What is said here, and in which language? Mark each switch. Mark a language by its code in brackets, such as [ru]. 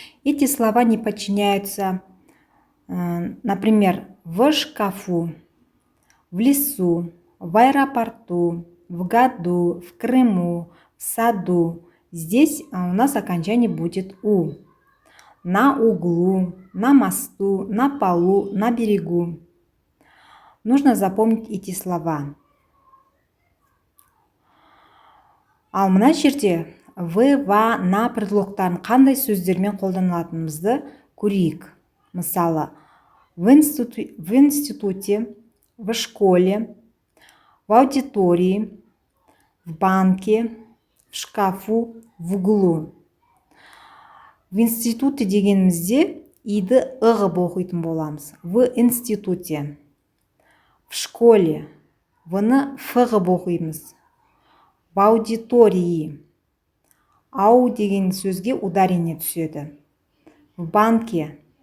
[ru] Эти слова не подчиняются, например, в шкафу, в лесу, в аэропорту, в году, в Крыму, в саду. Здесь у нас окончание будет у. На углу, на мосту, на полу, на берегу. Нужно запомнить эти слова. [kk] Ал мына жерде в, ва, на предлогтарын қандай сөздермен қолданылатынымызды көрейік. Мысалы, [ru] в институте, в школе, в аудитории, в банке, в шкафу, в углу. [kk] В институте дегенімізде иді ғып оқитын боламыз. [ru] В институте. [kk] В школе в-ны ф ғып оқимыз. [ru] В аудитории. [kk] Ау деген сөзге ударение түседі. [ru] В банке.